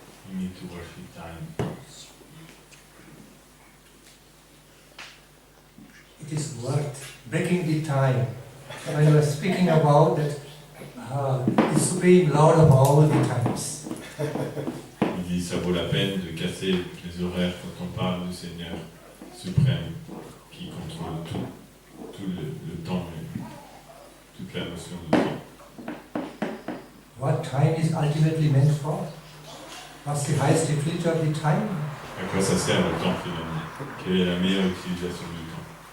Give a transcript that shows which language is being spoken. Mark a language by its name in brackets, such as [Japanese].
[English] You need to worship time. It is worth breaking the time. When you were speaking about that the Supreme Lord of all the times. [French] Il dit ça vaut la peine de casser les horaires quand on parle du Seigneur suprême qui contrôle tout le temps et toute la notion de temps. [English] What time is ultimately meant for? What's the highest utility of the time? [French] À quoi ça sert le temps finalement? Quelle est la meilleure utilisation du temps?